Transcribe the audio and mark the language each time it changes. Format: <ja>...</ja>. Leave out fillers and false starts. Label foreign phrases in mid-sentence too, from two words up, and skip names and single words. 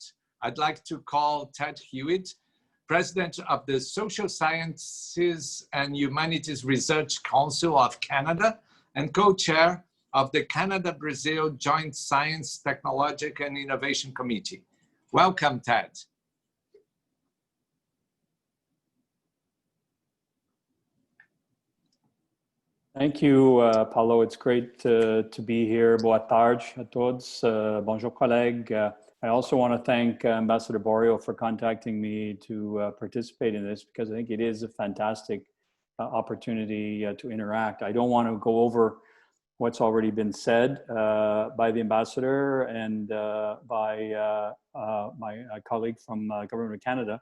<en>I'd like to call Ted Hewitt, President of the Social Sciences and Humanities Research Council of Canada and co-chair of the Canada-Brazil Joint Science, Technological and Innovation Committee. Welcome, Ted. Thank you, Paulo. It's great to be here.</en> <pt>Boa tarde a todos.</pt> <fr>Bonjour, collègues.</fr> <en>I also want to thank Ambassador Borio for contacting me to participate in this, because I think it is a fantastic opportunity to interact. I don't want to go over what's already been said by the ambassador and by my colleague from Government of Canada.</en>